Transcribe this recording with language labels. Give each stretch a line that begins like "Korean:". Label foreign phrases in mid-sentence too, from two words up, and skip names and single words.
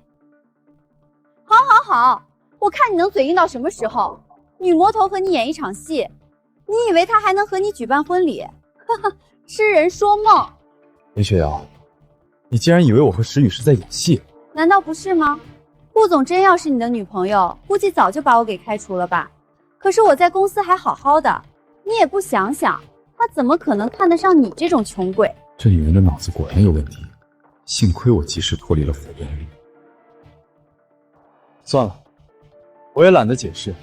Chinese: 好，好，好，我看你能嘴硬到什麼時候？女魔頭和你演一場戲，你以為她還能和你舉辦婚禮？哈哈，痴人說夢。林雪瑤，你竟然以為我和石宇是在演戲？難道不是嗎？顧總真要是你的女朋友，估計早就把我給開除了吧。可是我在公司還好好的，你也不想想，他怎麼可能看得上你這種窮鬼？這女人的腦子果然有問題，幸虧我及時脫離了火焰。算了，我也懶得解釋。